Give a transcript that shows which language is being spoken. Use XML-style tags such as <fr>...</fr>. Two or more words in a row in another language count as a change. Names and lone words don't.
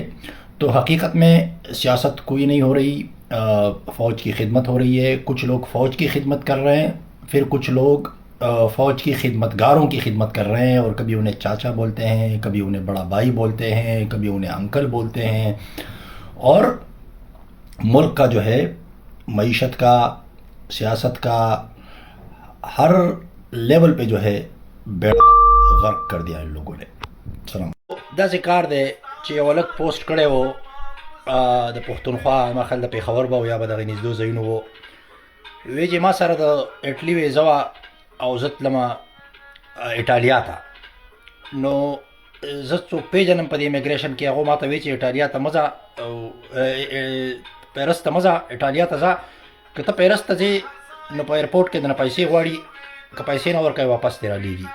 <ur>تو حقیقت میں سیاست کوئی نہیں ہو رہی، فوج کی خدمت ہو رہی ہے، کچھ لوگ فوج کی خدمت کر رہے ہیں، پھر کچھ لوگ فوج کی خدمتگاروں کی خدمت کر رہے ہیں، اور کبھی انہیں چاچا بولتے ہیں، کبھی انہیں بڑا بھائی بولتے ہیں، کبھی انہیں انکل بولتے ہیں، اور ملک کا جو ہے معیشت کا سیاست کا ہر لیول پہ جو ہے بیڑا غرق کر دیا ان لوگوں نے۔</ur> <ps>سلام۔ دا ذکر دے چې یو لک پوسټ کړی و د پښتونخوا ما خیال د پېښور به یا به دغه نږدې ځایونو و، وی چې ما سره د اټلي ویزه وه او زه تلمه ایټالیا ته، نو زه څوک پیژنم په دې امیګریشن کې، هغو ما ته وی چې ایټالیا ته مه ځه، پیرس ته مه ځه، ایټالیا ته ځه، که ته پیرس ته ځې نو په ایرپورټ کې دنه پیسې غواړي، که پیسې نه ورکوې واپس دې رالیږي.</ps>